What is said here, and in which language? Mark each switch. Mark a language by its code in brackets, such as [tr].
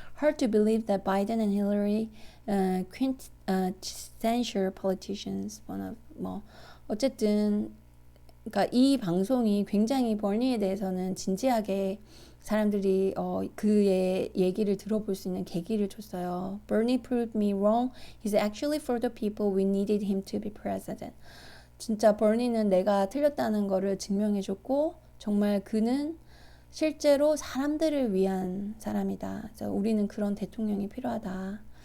[en] Hard to believe that Biden and Hillary quintessential politicians. [ko] 어쨌든 그러니까 이 방송이 굉장히 버니에 대해서는 진지하게 사람들이 그의 얘기를 들어볼 수 있는 계기를 줬어요. [en] Bernie proved me wrong. He's actually for the people we needed him to be president. [ko] 진짜 버니는 내가 틀렸다는 거를 증명해줬고 정말 그는 실제로 사람들을 위한 사람이다. 그래서 우리는 그런 대통령이 필요하다.